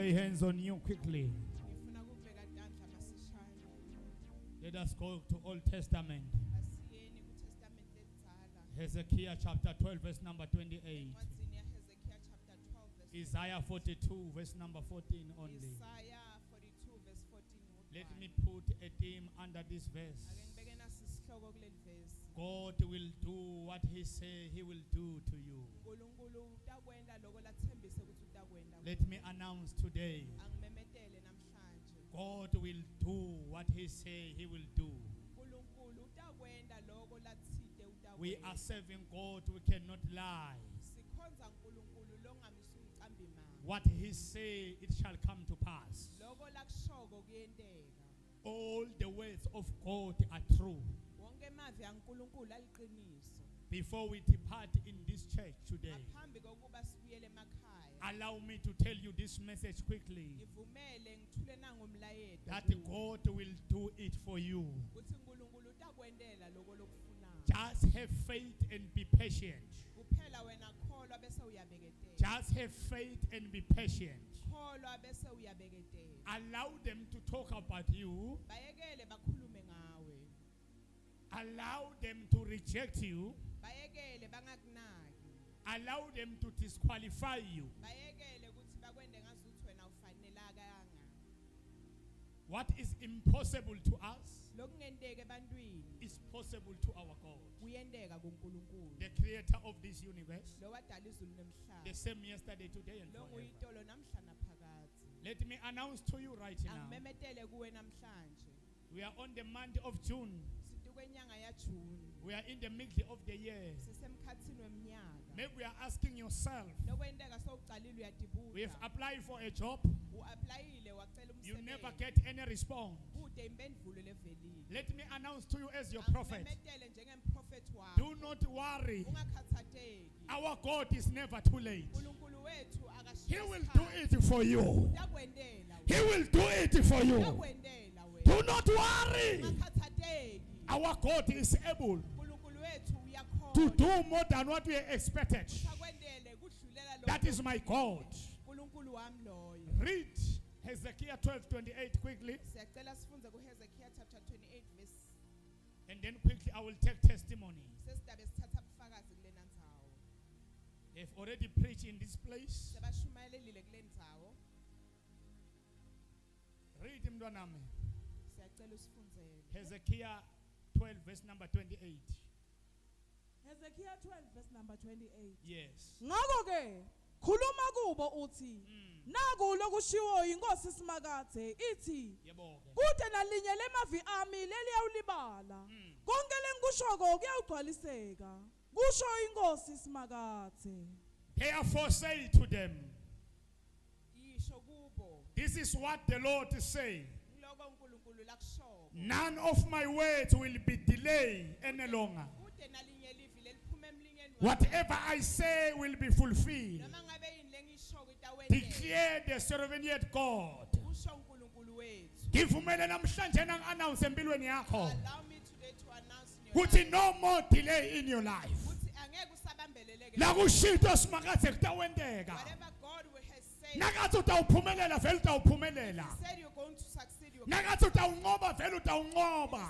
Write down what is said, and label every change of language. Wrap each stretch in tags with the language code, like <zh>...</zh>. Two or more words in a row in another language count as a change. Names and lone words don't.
<en>hands on you quickly.</en> <ss>ngifuna ukubeka tandla masishane.</ss> <en>Let us go to Old Testament.</en> <ss>Asiyeni kuTestament elidala.</ss> <en>Hezekiah chapter 12 verse number 28.</en> <ss>Encwadini yaHezekiah</ss> <en>chapter 12 verse Isaiah 42 verse number 14 only. Isaiah 42 verse 14 Let</en> <ss>wodwa.</ss> <en>me put a theme under this verse.</en> <ss>Ake ngibeke nasi isihloko kuleli verse.</ss> <en>God will do what he say he will do to you.</en> <ss>uNkulunkulu utakwenda lokho lathembise ukuthi utakwenda.</ss> <en>Let me announce today.</en> <ss>Angimemetele namhlanje.</ss> <en>God will do what he say he will do.</en> <ss>uNkulunkulu utakwenda lokho lathide utakwenda.</ss> <en>We are serving God, we cannot lie.</en> <ss>Sikhonza uNkulunkulu longamisa umcambi manga.</ss> <en>What he say it shall come to pass.</en> <ss>Lokho lakushoko kuyenteka.</ss> <en>All the words of God are true.</en> <ss>Wonke amazwi kaNkulunkulu aliqiniso.</ss> <en>Before we depart in this church today,</en> <ss>Ngaphambi kokuba sibuyele emakhaya.</ss> <en>allow me to tell you this message quickly.</en> <ss>Ngivumele ngithule nangomlayeto.</ss> <en>That God will do it for you.</en> <ss>Ukuthi uNkulunkulu utakwendela lokho lokufunayo.</ss> <en>Just have faith and be patient.</en> <ss>Kuphela wena kholwa bese uyabeketela.</ss> <en>Just have faith and be patient.</en> <ss>Kholwa bese uyabeketela.</ss> <en>Allow them to talk about you.</en> <ss>Bayekele bakhulume ngawe.</ss> <en>Allow them to reject you.</en> <ss>Bayekele bangakunaki.</ss> <en>Allow them to disqualify you.</en> <ss>Bayekele ukuthi bakwende ngazuthi wena ufanelakanga.</ss> <en>What is impossible to us</en> <ss>Lokungenteke ebantwini</ss> <en>is possible to our God,</en> <ss>kuyenteka kuNkulunkulu.</ss> <en>the creator of this universe,</en> <ss>Lo wadala izulu</ss> <en>the</en> <ss>nemhlaba.</ss> <en>same yesterday, today, and</en> <ss>Lo</ss> <en>forever.</en> <ss>nguyitolo namhla naphakade.</ss> <en>Let me announce to you right now,</en> <ss>Angimemetele kuwe namhlanje.</ss> <en>we are on the month of June.</en> <ss>Situkwenyanga yaJune.</ss> <en>We are in the middle of the year.</en> <ss>Sisemkhathini weminyaka.</ss> <en>Maybe we are asking yourself,</en> <ss>Lokwenteka sowucalile</ss> <en>we</en> <ss>uyadibuka.</ss> <en>have applied for a job,</en> <ss>Uapplyile wacela</ss> <en>you never</en> <ss>umsebenzi.</ss> <en>get any response.</en> <ss>Kude impendulo levelile.</ss> <en>Let me announce to you as your prophet,</en> <ss>Angimemetele njengemprofeti wakho.</ss> <en>do not worry.</en> <ss>Ungakhathateki.</ss> <en>Our God is never too late.</en> <ss>uNkulunkulu wethu</ss> <en>He</en> <ss>akashiya</ss> <en>will do it for you.</en> <ss>Utakwendela</ss> <en>He</en> <ss>wena.</ss> <en>will do it for you.</en> <ss>Utakwendela wena.</ss> <en>Do not worry.</en> <ss>Ungakhathateki.</ss> <en>Our God is able</en> <ss>uNkulunkulu wethu</ss> <en>to</en> <ss>uyakhona.</ss> <en>do more than what we expected.</en> <ss>Usakwendele kudlulela lokho.</ss> <en>That is my God.</en> <ss>uNkulunkulu wami loyo.</ss> <en>Read Hezekiah 12:28 quickly,</en> <ss>Siyacela sifunze kuHezekiah</ss> <en>chapter 28 verse. and then quickly I will take testimony.</en> <ss>Sesidabe sithatha ubufakazi kulena ndzawo.</ss> <en>They've already preached in this place.</en> <ss>Sebashumayelelile kule ndzawo.</ss> <en>Read mntwanami.</en> <ss>Siyacela usifunzele.</ss> <en>Hezekiah 12 verse number 28. Hezekiah 12 verse number 28. Yes.</en> <ss>Ngakho ke khuluma kubo uthi naku lokushiwo inkosi simakade ithi Yebo-ke. kude nalinye lemavi ami leliyawulibala konke lengikushoko kuyawugcwaliseka kusho inkosi simakade.</ss> <en>Therefore say to them,</en> <ss>Yisho kubo.</ss> <en>this is what the Lord is saying.</en> <ss>Ngiloko uNkulunkulu lakushoko.</ss> <en>None of my words will be delayed any longer.</en> <ss>Kude nalinye livi leliphuma emlingeni wakho.</ss> <en>Whatever I say will be fulfilled.</en> <ss>Noma ngabe yini lengishoko itawendela.</ss> <en>Declare the sovereign God.</en> <ss>Usho uNkulunkulu wethu. Ngivumele namhlanje nang-announce empilweni yakho</ss> <en>Allow me today to announce in your</en> <ss>ukuthi</ss> <en>life. no more delay in your life.</en> <ss>Ukuthi angeke usabambeleleke. Nakushito simakade kutawenteka.</ss> <en>Whatever God has said.</en> <ss>Nakathi utawuphumelela vele utawuphumelela.</ss> <en>He said you're going to succeed. You're</en> <ss>Nakathi utawunqoba vele utawunqoba.</ss>